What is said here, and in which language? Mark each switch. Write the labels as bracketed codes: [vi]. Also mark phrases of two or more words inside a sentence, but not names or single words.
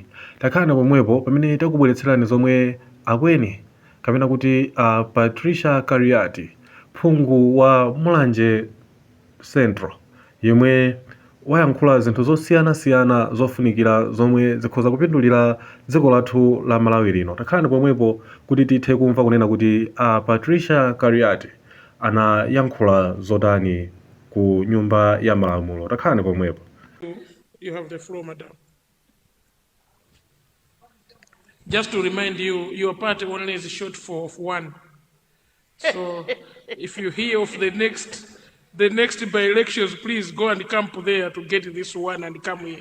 [ny] Takhala pomwepo pamene takubweretserani zomwe akweni kapena kuti Patricia Kariati, phungu wa Mulanje Central, yemwe wayankhula zinthu zosiyanasiyana zofunikira zomwe zikhoza kupindulira dziko lathu la Malawi lino. Takhala pomwepo kuti tithe kumva kunena kuti Patricia Kariati anayankhula zotani ku nyumba ya malamulo. Takhala pomwepo. [en] You have the floor, madam. Just to remind you, your party only is short of one. So if you hear of the next by-elections, please go and camp there to get this one and come here.